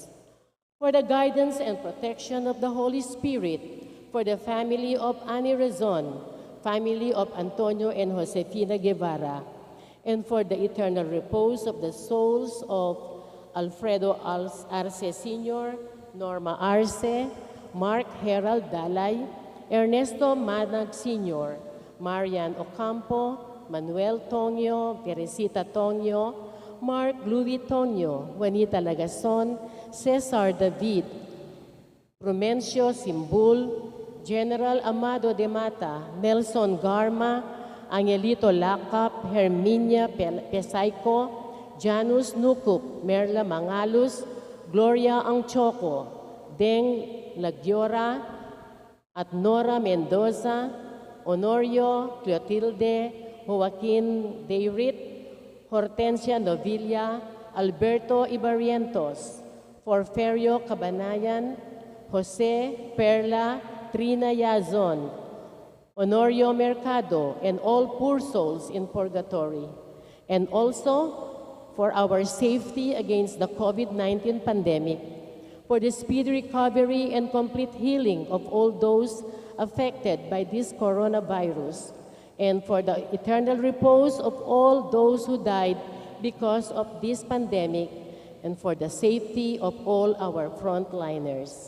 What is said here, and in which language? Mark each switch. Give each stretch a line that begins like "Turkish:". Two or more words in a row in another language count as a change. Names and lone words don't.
English: For the guidance and protection of the Holy Spirit, for the family of Annie Razon, family of Antonio and Josefina Guevara, and for the eternal repose of the souls of Alfredo Arce Sr., Norma Arce, Mark Herald Dalay, Ernesto Manag Sr., Marian Ocampo, Manuel Tonyo, Teresita Tonyo, Mark Louis Tonyo, Juanita Lagason, Cesar David, Prumencio Simbul, General Amado de Mata, Nelson Garma, Angelito Lacap, Herminia Pesayco, Janus Nukup, Merla Mangalus, Gloria Angchoco, Deng Lagyora, at Nora Mendoza, Honorio Clotilde, Joaquin Deirit, Hortensia Novilla, Alberto Ibarrientos, Porferio Cabanayan, Jose Perla, Trina Yazon, Honorio Mercado, and all poor souls in purgatory, and also for our safety against the COVID-19 pandemic, for the speedy recovery and complete healing of all those affected by this coronavirus, and for the eternal repose of all those who died because of this pandemic, and for the safety of all our frontliners.